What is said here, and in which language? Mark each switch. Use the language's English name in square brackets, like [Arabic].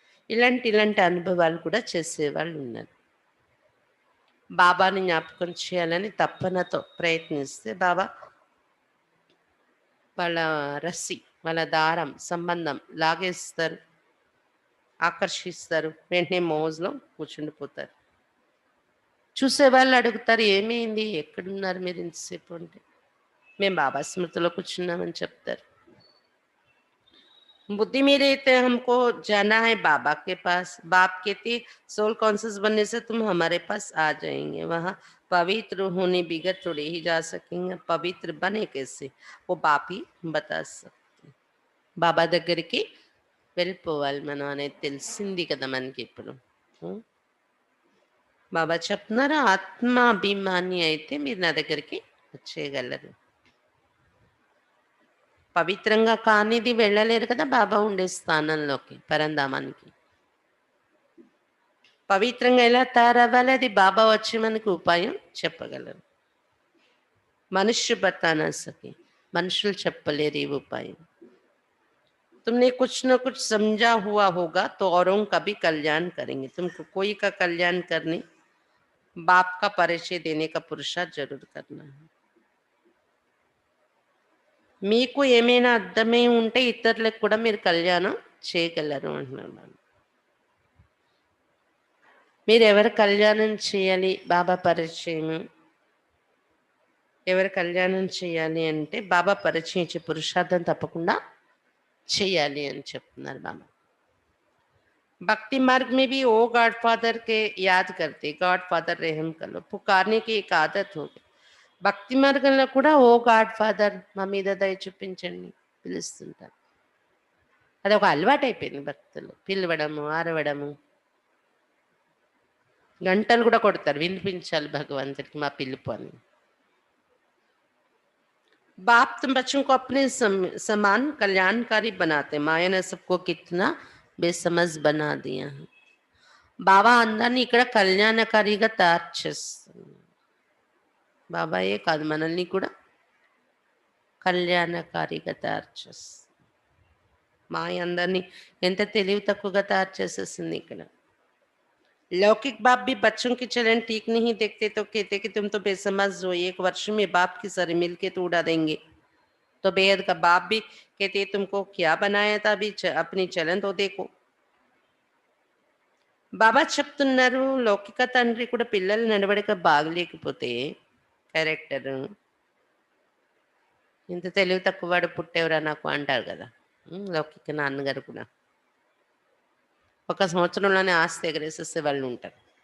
[Telugu] ఇలాంటి అనుభవాలు కూడా చేసేవాళ్ళు ఉన్నారు. బాబాని జ్ఞాపకం చేయాలని తప్పనతో ప్రయత్నిస్తే బాబా వాళ్ళ రస్సి, వాళ్ళ దారం, సంబంధం లాగేస్తారు, ఆకర్షిస్తారు. వెంటనే మౌజ్లో కూర్చుండిపోతారు. చూసేవాళ్ళు అడుగుతారు ఏమైంది, ఎక్కడున్నారు మీరు ఇంతసేపు అంటే మేము బాబా స్మృతిలో కూర్చున్నామని చెప్తారు. [Hindi] बुद्धि में रहते हमको जाना है बाबा के पास. बाप कहते सोल कॉन्सियस बनने से तुम हमारे पास आ जाएंगे. वहाँ पवित्र होने बिगड़ थोड़े ही जा सकेंगे. पवित्र बने कैसे वो बाप ही बता सकते. [Telugu] బాబా దగ్గరికి వెళ్ళిపోవాలి మనం అనేది తెలిసింది కదా మనకి ఇప్పుడు. బాబా చెప్తున్నారు ఆత్మాభిమాని అయితే మీరు నా దగ్గరికి వచ్చేయగలరు. పవిత్రంగా కానిది వెళ్ళలేరు కదా బాబా ఉండే స్థానంలోకి, పరంధామానికి. పవిత్రంగా ఎలా తయారవ్వాలి అది బాబా వచ్చి మనకు ఉపాయం చెప్పగలరు. [Hindi] మనుష్య బతానా సకే, [Telugu] మనుషులు చెప్పలేరు ఈ ఉపాయం. [Hindi] तुमने कुछ न कुछ समझा हुआ होगा तो औरों का भी कल्याण करेंगे. तुमको कोई का कल्याण करने, बाप का परिचय देने का पुरुषार्थ जरूर करना है. [Telugu] మీకు ఏమైనా అర్థమై ఉంటే ఇతరులకు కూడా మీరు కళ్యాణం చేయగలరు అంటున్నాను. మీరు ఎవరు కళ్యాణం చేయాలి, బాబా పరిచయం ఎవరు కళ్యాణం చేయాలి అంటే బాబా పరిచయం ఇచ్చే పురుషార్థం తప్పకుండా చేయాలి అని చెప్తున్నారు బాబా. [Hindi] भक्ति मार्ग में भी ओ गॉड फादर के याद करते, गॉड फादर रहम कर लो, पुकारने की एक आदत हो गई. [Telugu] భక్తి మార్గంలో కూడా ఓ గాడ్ ఫాదర్ మా మీద దయ చూపించండి పిలుస్తుంటారు. అది ఒక అలవాటు అయిపోయింది భక్తులు పిలవడము, అరవడము, గంటలు కూడా కొడతారు వినిపించాలి భగవంతుడికి మా పిలుపు అని. [Hindi] बाप तुम बच्चों को अपने समान कल्याणकारी बनाते. माया ने सबको कितना बेसमझ बना दिया है. [Telugu] బాబా అందరినీ ఇక్కడ కళ్యాణకారిగా తయారు చేస్తుంది. బాబాయే కాదు మనల్ని కూడా కళ్యాణకారిగా తయారు చేస్తుంది. మాయ అందరినీ ఎంత తెలివి తక్కువగా తయారు చేసేసింది ఇక్కడ. [Hindi] लौकिक बाप भी बच्चों के चलन ठीक नहीं देखते तो कहते कि तुम तो बेसमझ हो, 1 वर्ष में बाप की सारी मिल के तो उड़ा देंगे। तो बेहद का बाप भी कहते तुमको क्या बनाया था, अभी अपनी चलन तो देखो। [Telugu] బాబా చెప్తున్నారు, లౌకిక తండ్రి కూడా పిల్లల నడవడిక బాగలేకపోతే క్యారెక్టర్, ఇంత తెలివి తక్కువవాడు పుట్టేవరా నాకు అంటారు కదా. లౌకిక నాన్నగారు కూడా 1 సంవత్సరంలోనే ఆస్తి ఎగరేసేసే వాళ్ళు ఉంటారు.